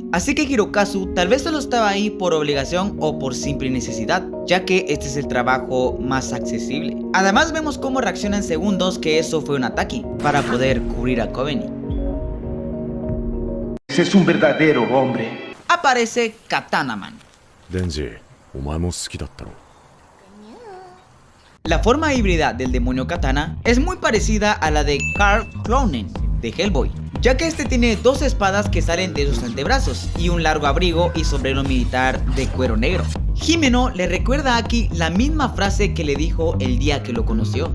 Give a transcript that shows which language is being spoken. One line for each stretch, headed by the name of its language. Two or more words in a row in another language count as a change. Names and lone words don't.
Spanish: Así que Hirokazu tal vez solo estaba ahí por obligación o por simple necesidad, ya que este es el trabajo más accesible. Además vemos cómo reacciona en segundos que eso fue un ataque, para poder cubrir a Kobeni. Ese es un verdadero hombre. Aparece Katana Man. Denji,
Japanese: お前も好きだったろ.
Spanish: La forma híbrida del demonio Katana es muy parecida a la de Karl Clownen de Hellboy, ya que este tiene dos espadas que salen de sus antebrazos y un largo abrigo y sombrero militar de cuero negro. Himeno le recuerda a Aki la misma frase que le dijo el día que lo conoció.